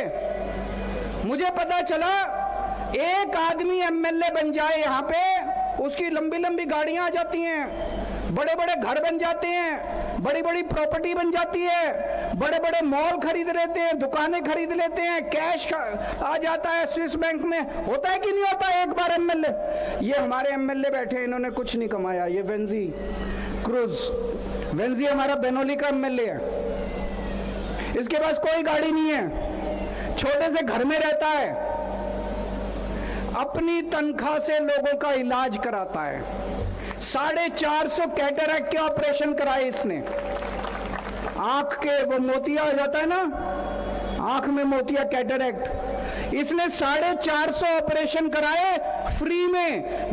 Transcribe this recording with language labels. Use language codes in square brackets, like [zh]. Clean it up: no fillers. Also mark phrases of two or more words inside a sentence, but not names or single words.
[hi] मुझे पता चला एक आदमी एमएलए बन जाए यहाँ पे, उसकी लंबी लंबी गाड़ियां आ जाती हैं, बड़े बड़े घर बन जाते हैं, बड़ी बड़ी प्रॉपर्टी बन जाती है, बड़े बड़े मॉल खरीद लेते हैं, दुकानें खरीद लेते हैं, कैश आ जाता है स्विस बैंक में। होता है कि नहीं होता एक बार एमएलए? ये हमारे एमएलए बैठे, इन्होंने कुछ नहीं कमाया। ये वेंजी क्रूज, वेंजी हमारा बेनोली का एमएलए है, इसके पास कोई गाड़ी नहीं है, छोटे से घर में रहता है, अपनी तनख्वाह से लोगों का इलाज कराता है। 450 कैटरैक्ट के ऑपरेशन कराए इसने। आंख के वो मोतिया हो जाता है ना, आंख में मोतिया, कैटरैक्ट, इसने 450 ऑपरेशन कराए फ्री में।